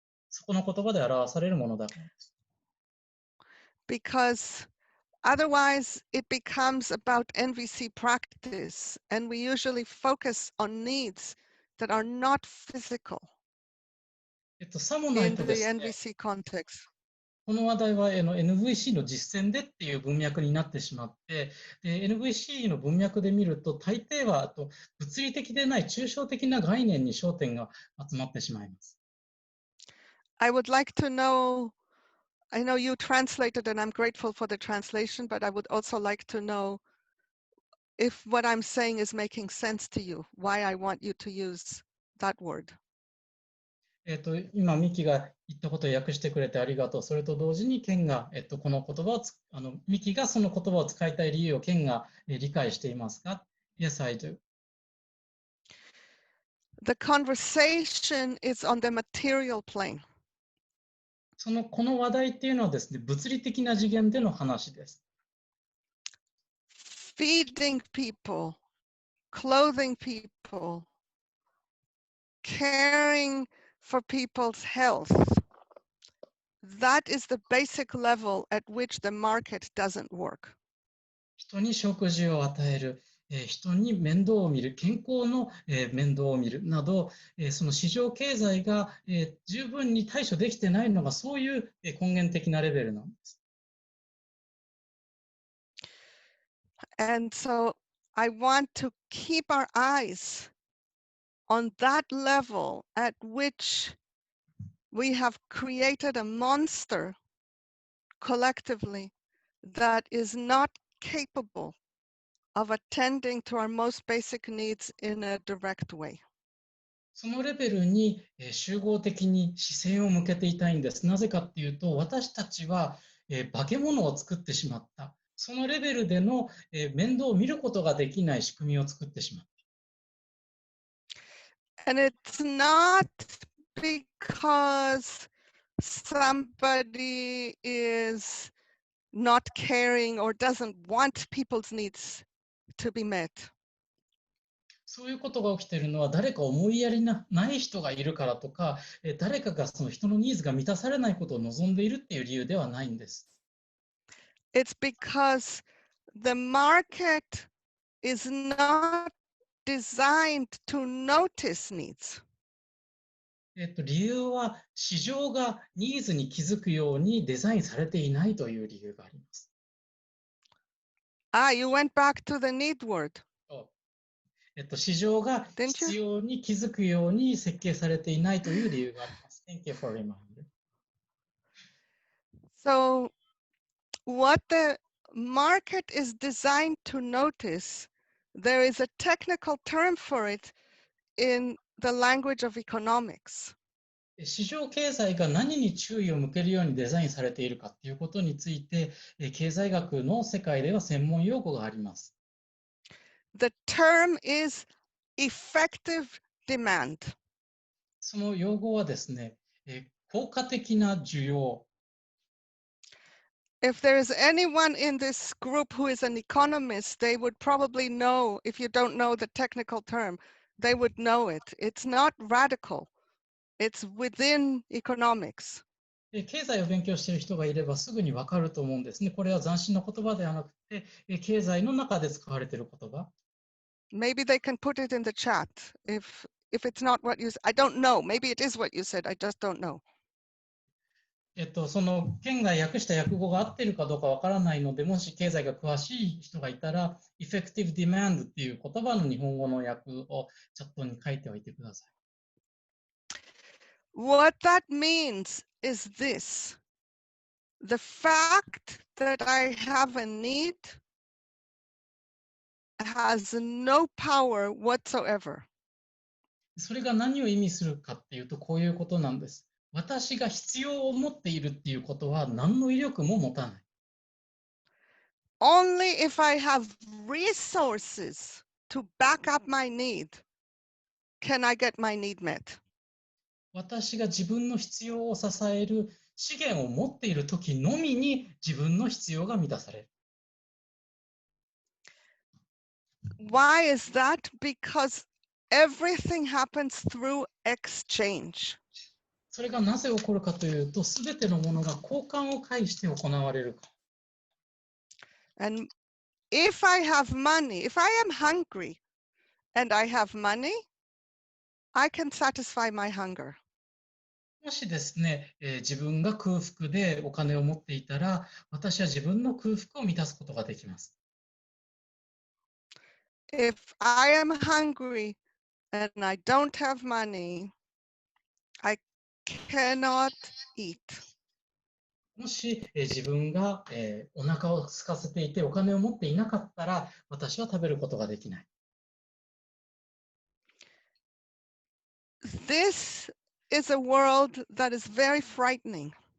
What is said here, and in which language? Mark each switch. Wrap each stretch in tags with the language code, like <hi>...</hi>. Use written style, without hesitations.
<ja>そこの言葉で表されるものだからです。</ja> <en>Because otherwise it becomes about NVC practice and we usually focus on needs that are not physical.</en> <ja>さもない</ja> <en>in</en> <ja>と</ja> <en>the</en> <ja>ですね、</ja> <en>NVC context.</en> <ja>この話題はNVC の実践でっていう文脈になってしまって、NVC の文脈で見ると、大抵は物理的でない抽象的な概念に焦点が集まってしまいます。</ja> <en>I would like to know, I know you translated and I'm grateful for the translation, but I would also like to know if what I'm saying is making sense to you, why I want you to use that word.</en> <ja>今、ミキが言ったことを訳してくれてありがとう。それと同時に、ケンが、この言葉をミキがその言葉を使いたい理由をケンが理解していますか？</ja> <en>Yes, I do. The conversation is on the material plane.</en> <ja>この話題っていうのはですね、物理的な次元での話です。</ja> <en>Feeding people, clothing people, caring for people's health. That is the basic level at which the market doesn't work.</en> <ja>人に食事を与える、人に面倒を見る、健康の面倒を見るなど、その市場経済が十分に対処できてないのがそういう根源的なレベルなんです。</ja> <en>And so I want to keep our eyes on that level at which we have created a monster collectively that is not capable of attending to our most basic needs in a direct way.</en> <ja>そのレベルに集合的に視線を向けていたいんです。なぜかっていうと、私たちは化け物を作ってしまった。そのレベルでの面倒を見ることができない仕組みを作ってしまった。</ja> <en>And it's not because somebody is not caring or doesn't want people's needs to be met.</en> <ja>そういうことが起きているのは誰か思いやりない人がいるからとか、誰かがその人のニーズが満たされないことを望んでいるっていう理由ではないんです。</ja> <en>It's because the market is not designed to notice needs.</en> <ja>理由は市場がニーズに気づくようにデザインされていないという理由があります。</ja> <en>Ah, you went back to the need word.</en> <ja>市場が</ja> <en>Didn't</en> <ja>必</ja> <en>you?</en> <ja>要に気づくように設計されていないという理由があります。</ja> <en>Thank you for reminding. So what the market is designed to notice, there is a technical term for it in the language of economics.</en> <ja>市場経済が何に注意を向けるようにデザインされているかということについて、経済学の世界では専門用語があります。</ja> <en>The term is effective demand.</en> <ja>その用語はですね、効果的な需要。</ja> <en>If there is anyone in this group who is an economist, they would probably know, if you don't know the technical term, they would know it. It's not radical. It's within economics.</en> <ja>経済を勉強している人がいればすぐにわかると思うんですね。これは斬新な言葉ではなくて、経済の中で使われている言葉。</ja> <en>Maybe they can put it in the chat if it's not what you said. I don't know. Maybe it is what you said. I just don't know.</en> <ja>その県が訳した訳語が合っているかどうかわからないので、もし経済が詳しい人がいたら、effective demand っていう言葉の日本語の訳をチャットに書いておいてください。</ja> <en>What that means is this. The fact that I have a need has no power whatsoever.</en> <ja>それが何を意味するかっていうと、こういうことなんです。私が必要を持っているっていうことは何の威力も持たない。</ja> <en>Only if I have resources to back up my need can I get my need met.</en> <ja>私が自分の必要を支える資源を持っているときのみに自分の必要が満たされる。</ja> <en>Why is that? Because everything happens through exchange.</en> <ja>それがなぜ起こるかというと、すべてのものが交換を介して行われるか。</ja> <en>And if I have money, if I am hungry and I have money, I can satisfy my hunger.</en> <ja>もしですね、自分が空腹でお金を持っていたら、私は自分の空腹を満たすことができます。</ja> <en>If I am hungry and I don't have money, I cannot eat.</en> <ja>もし、自分が、お腹を空かせていてお金を持っていなかったら、私は食べることができない。</ja> <en>This is a world that is very frightening.</en>